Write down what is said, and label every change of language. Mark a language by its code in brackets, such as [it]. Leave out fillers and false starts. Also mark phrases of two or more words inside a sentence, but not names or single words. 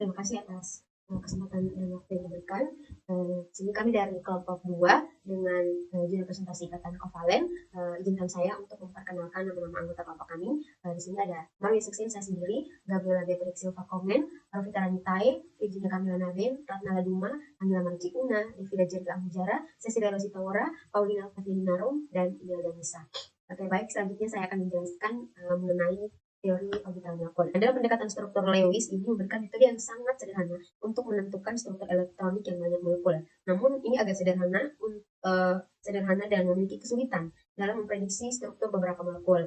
[id] Terima kasih atas kesempatan dan waktu yang diberikan. Sini kami dari kelompok 2 dengan judul presentasi ikatan kovalen. Izinkan saya untuk memperkenalkan nama-nama anggota kelompok kami. Di sini ada Marwi Suksin, saya sendiri, Gabriela Beatrix Silva Komen, Rofita Ranitai, Virginia Kamila Naben, Ratna Laduma, Angela Marci Una, Devida Jerga Ahmujara, Cecilia Rosita Paulina Alfatini Narum, dan Imelda Nisa. Oke, baik, selanjutnya saya akan menjelaskan mengenai teori orbital molekul. Dalam pendekatan struktur Lewis ini memberikan metode yang sangat sederhana untuk menentukan struktur elektronik yang banyak molekul. Namun ini agak sederhana dan memiliki kesulitan dalam memprediksi struktur beberapa molekul.